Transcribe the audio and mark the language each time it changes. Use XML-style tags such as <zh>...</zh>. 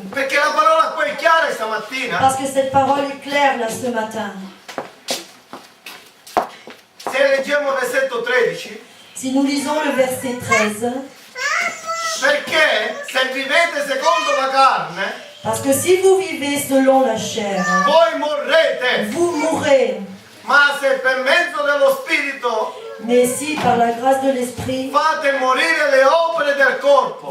<it>Perché la parola qua è chiara stamattina.</it> <fr>Parce que cette parole est claire là ce matin.</fr> <it>Se leggiamo il versetto 13,</it> <fr>Si nous lisons le verset 13,</fr> <it>perché se vivete secondo la carne,</it> <fr>parce que si vous vivez selon la chair,</fr> <it>voi morrete.</it> <fr>vous mourrez.</fr> <it>Ma se per mezzo dello Spirito</it> <fr>Mais si par la grâce de l'Esprit,</fr> <it>fate morire le opere del corpo</it>